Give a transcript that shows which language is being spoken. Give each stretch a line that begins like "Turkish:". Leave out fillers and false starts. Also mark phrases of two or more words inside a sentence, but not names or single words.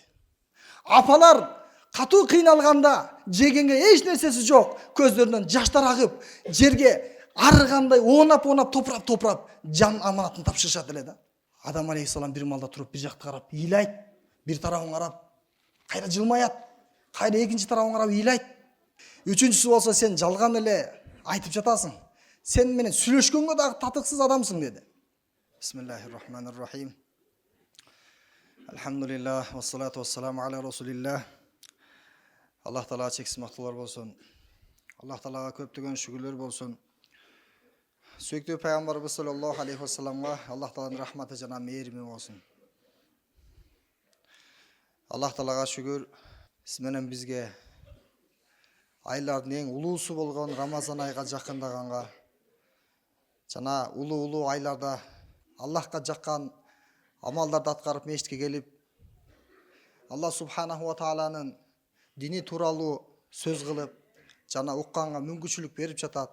Kyrgyz: Апалар катуу кыйналганда жегенге эч нерсеси жок, көздөрүнөн жаштар агып, жерге арыгандай оонап топурап жан аманатын тапшырышат эле да. Адам алейхиссалам бир малда туруп бир жакты карап ыйлайт, бир тарабын карап кайра жылмаят, кайра экинчи тарабын карап ыйлайт. Үчүнчүсү болсо сен жалган эле айтып жатасың. Сен менен сүйлөшкөнгө дагы татыксыз адамсың деди.
Arabic: بسم الله الرحمن الرحيم. الحمد لله، والصلاة والسلام على رسول الله.
Kyrgyz: Аллах Таала чексиз мактуулар болсун. Аллах Таалага көптөгөн шүгүрлөр болсун. Сүйүктүү пайгамбарыбыз
Arabic: صلى الله عليه
Kyrgyz: вассаламга Аллах Тааланын рахматы жана мээрими болсун. Аллах Таалага шүгүр, сиз менен бизге айлардын эң улуусу болгон Рамазан айга жакындаганга жана улуу айларда Аллахка жаккан амалдарды аткарып мешитке келип,
Arabic: الله سبحانه و
Kyrgyz: тааланын дини тууралуу сөз кылып, жана укканга мүмкүнчүлүк берип жатат.